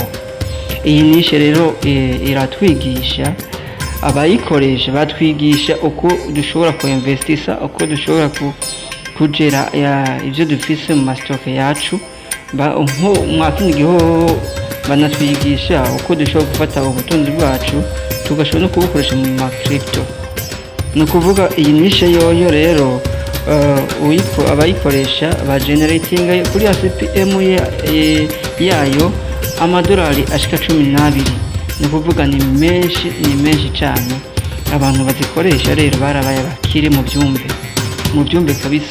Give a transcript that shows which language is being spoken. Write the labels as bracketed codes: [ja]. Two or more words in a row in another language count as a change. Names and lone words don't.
[rn] Iyi nishe rero iratwigisha, abayikoresha batwigisha uko dushobora kuinvestisa, uko dushobora kugera ibyo dufise mu mastoke yacu. Nko mwakindi giho banatwigisha uko dushobora gufata ubutunzi bwacu tugashobora no kubukoresha mu ma crypto. No kuvuga iyi nishe yoyo rero abayikoresha ba generating kuri CPM yayo amadolari ashika 12. No kuvuga ni menshi cyane. Abantu bazikoresha rero barabaye bakire mu byumve kabisa.